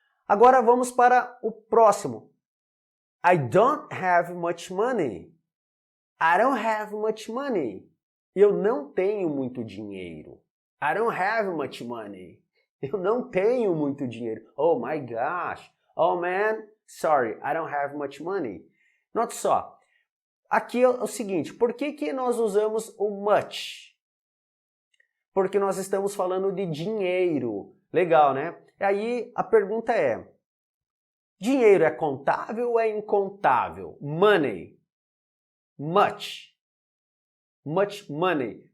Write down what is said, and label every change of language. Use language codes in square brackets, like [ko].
[pt] Agora vamos para o próximo. [en] I don't have much money. I don't have much money. [pt] Eu não tenho muito dinheiro. [en] I don't have much money. [pt] Eu não tenho muito dinheiro. [en] Oh my gosh. Oh man, sorry, I don't have much money. [pt] Note só. Aqui é o seguinte, por que nós usamos o much? Porque nós estamos falando de dinheiro. Legal, né? E aí a pergunta é, dinheiro é contável ou é incontável? [en] Money. Much. Much money.